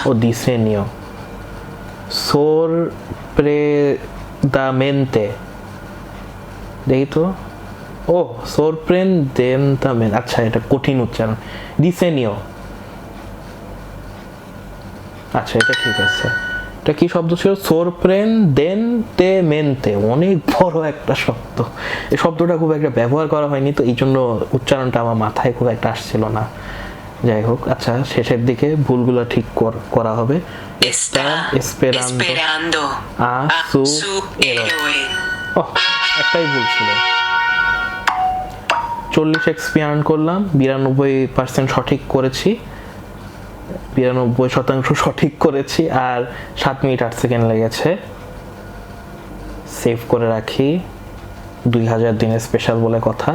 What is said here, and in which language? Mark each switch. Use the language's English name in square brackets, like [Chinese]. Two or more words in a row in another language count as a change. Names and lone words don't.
[Bangla] ও [Spanish] diseño, sorprendamente, [Bangla] দেখি তো, ও sorprendentamente, আচ্ছা এটা কঠিন উচ্চারণ, diseño, আচ্ছা এটা ঠিক আছে। এটা কি শব্দ ছিল? sorprendentemente, অনেক বড় একটা শব্দ। এই শব্দটা খুব একটা ব্যবহার করা হয়নি, তো এই জন্য উচ্চারণটা আমার মাথায় খুব একটা আসছিল না। যাই হোক, আচ্ছা শেষের দিকে ভুলগুলো ঠিক করা হবে। [Spanish] Está esperando esperando a a su su héroe. héroe. [Bangla] একটাই ভুল ছিল। 40 এক্সপিরিয়েন্স করলাম, 92% সঠিক করেছি, 92% সঠিক করেছি, আর 7 মিনিট 8 সেকেন্ড লেগেছে। সেভ করে রাখি, 2000 দিনের স্পেশাল বলে কথা।